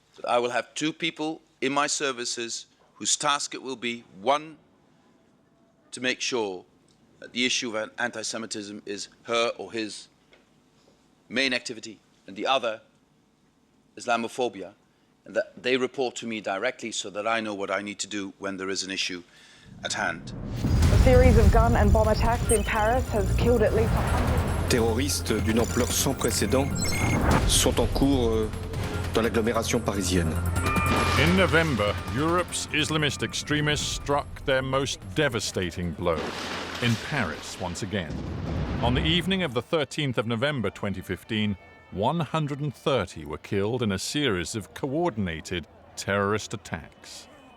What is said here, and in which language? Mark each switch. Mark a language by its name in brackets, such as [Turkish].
[English] I will have 2 people in my services whose task it will be, one, to make sure that the issue of anti-Semitism is her or his main activity, and the other, Islamophobia, and that they report to me directly so that I know what I need to do when there is an issue at hand. A series of gun and bomb attacks in Paris has killed at least 100. [French] Terroristes d'une ampleur sans précédent sont en cours dans l'agglomération parisienne. [English] In November, Europe's Islamist extremists struck their most devastating blow in Paris once again. On the evening of the 13th of November 2015, 130 were killed in a series of coordinated terrorist attacks.